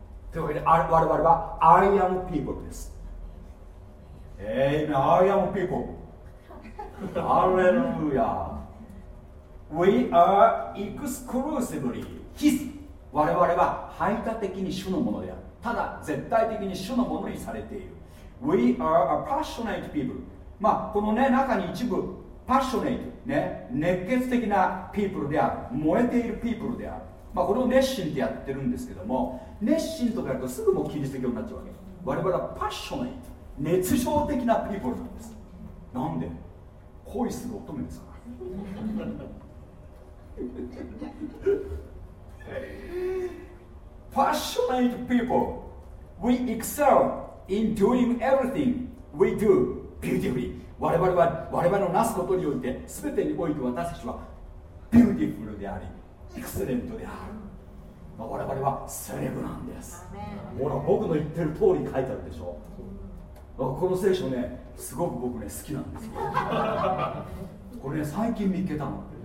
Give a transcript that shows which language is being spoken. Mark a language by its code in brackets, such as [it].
[ja] というわけで我々は [en] I am people [ja] です。 [en] Amen. I am people. Hallelujah. We are exclusively His. [ja] 我々は排他的に主のものである。ただ絶対的に主のものにされている。 [en] We are a passionate people. [ja] まあこのね、中に一部パッショネイト、ね、熱血的なピープルである、燃えているピープルである、まあ、これを熱心ってやってるんですけども、熱心とかやるとすぐもうキリスト教になっちゃうわけ。我々はパッショネイト、熱情的なピープルなんです。なんで恋する乙女ですから。 [en] パッショネイトピープル、 We excel in doing everything we do beautifully。 [ja] 我々は我々のなすことにおいて、すべてにおいて私たちはビューティフルであり、エクセレントである。まあ、我々はセレブなんです。ほら、僕の言ってる通り書いてあるでしょ。この聖書ね、すごく僕ね、好きなんですよ。これね、最近見っけたの。